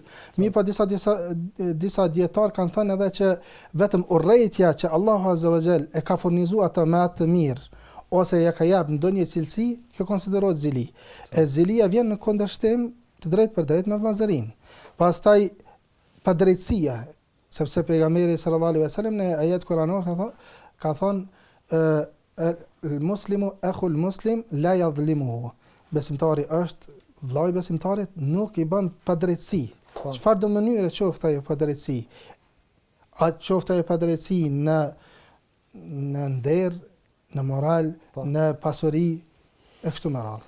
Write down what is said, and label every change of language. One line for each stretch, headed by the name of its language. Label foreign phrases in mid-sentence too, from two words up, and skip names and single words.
Albanian: Mirë po disa dietar kanë thënë edhe që vetëm urrejtja që Allahu
Arabic: عز وجل
Albanian: e ka furnizuar atë me atë të mirë, ose ja ka jap ndonjë cilësi, kjo konsiderohet zili. E zilia vjen në kundërshtim të drejtë për drejtë me vllazërinë. Pastaj padrejtësia, sepse pejgamberi
Arabic: صلى الله عليه وسلم
Albanian: në ajet kuranor ka thonë
Arabic: المسلم أخو المسلم لا يظلمه.
Albanian: Besimtari është vllai besimtarit, nuk i bën padrejtësi. Çfarë do mënyre qoftë ajo padrejtësi? A qoftë ajo padrejtësi në nder, në moral, në pasuri e kështu me radhë.